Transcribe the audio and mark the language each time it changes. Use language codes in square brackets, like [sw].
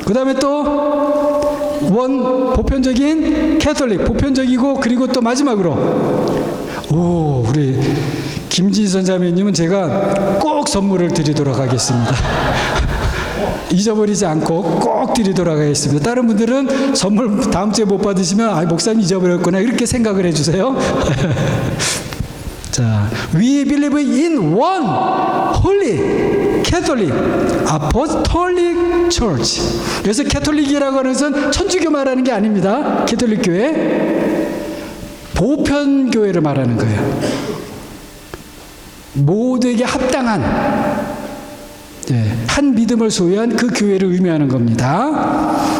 [ko] 그 다음에 또 원, 보편적인 캐톨릭, 보편적이고, 그리고 또 마지막으로, 우리 김진선 자매님은 제가 꼭 선물을 드리도록 하겠습니다. 잊어버리지 않고 꼭 드리도록 하겠습니다. 다른 분들은 선물 다음 주에 못 받으시면 목사님 잊어버렸구나 이렇게 생각을 해주세요. [en] 자, we believe in one holy Catholic Apostolic Church. [ko] 그래서 캐톨릭이라고 하는 것은 천주교 말하는 게 아닙니다. 캐톨릭 교회, 보편 교회를 말하는 거예요. 모두에게 합당한, 한 믿음을 소유한 그 교회를 의미하는 겁니다.